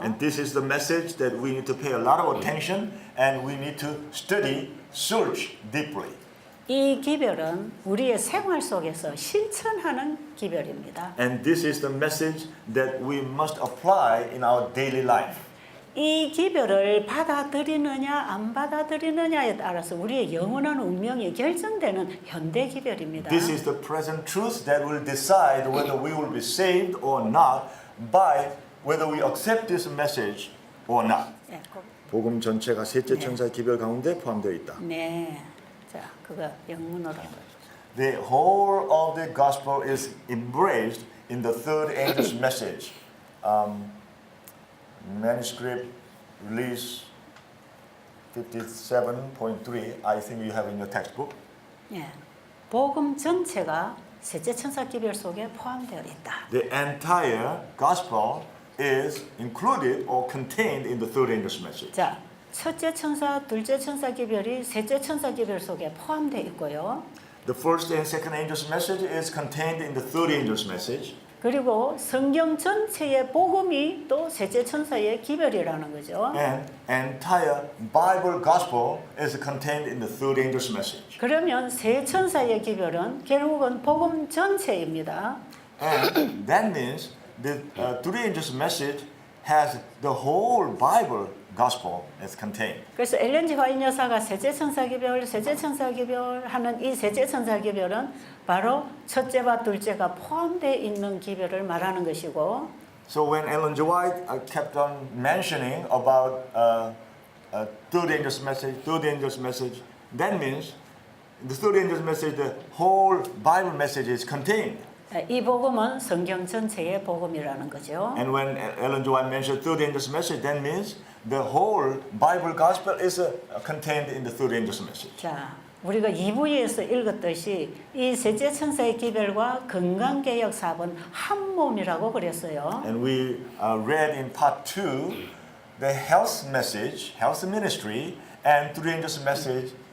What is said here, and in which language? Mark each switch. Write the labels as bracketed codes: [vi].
[en] And this is the message that we need to pay a lot of attention, and we need to study, search deeply. [ko] 이 기별은 우리의 생활 속에서 실천하는 기별입니다. [en] And this is the message that we must apply in our daily life. [ko] 이 기별을 받아들이느냐 안 받아들이느냐에 따라서 우리의 영원한 운명이 결정되는 현대 기별입니다. [en] This is the present truth that will decide whether we will be saved or not by whether we accept this message or not. [ko] 네, 복음 전체가 셋째 천사의 기별 가운데 포함되어 있다. 네, 자 그거 영문으로. [en] The whole of the gospel is embraced in the third angel's message. Manuscript release 57.3. I think you have in your textbook. [ko] 네, 복음 전체가 셋째 천사 기별 속에 포함되어 있다. [en] The entire gospel is included or contained in the third angel's message. [ko] 자, 첫째 천사, 둘째 천사 기별이 셋째 천사 기별 속에 포함되어 있고요. [en] The first and second angel's message is contained in the third angel's message. [ko] 그리고 성경 전체의 복음이 또 셋째 천사의 기별이라는 거죠. [en] And entire Bible gospel is contained in the third angel's message. [ko] 그러면 세 천사의 기별은 결국은 복음 전체입니다. [en] And that means the third angel's message has the whole Bible gospel is contained. [ko] 그래서 엘렌 G 화이트 여사가 셋째 천사 기별, 셋째 천사 기별 하는 이 셋째 천사 기별은 바로 첫째와 둘째가 포함되어 있는 기별을 말하는 것이고. [en] So when Ellen G. White kept on mentioning about third angel's message, that means the third angel's message, the whole Bible message is contained. [ko] 이 복음은 성경 전체의 복음이라는 거죠. [en] And when Ellen G. White mentioned third angel's message, that means the whole Bible gospel is contained in the third angel's message. [ko] 자, 우리가 2부에서 읽었듯이 이 셋째 천사의 기별과 건강개혁 사업은 한 몸이라고 그랬어요. [en] And we read in part 2 the health message, health ministry, and third angel's message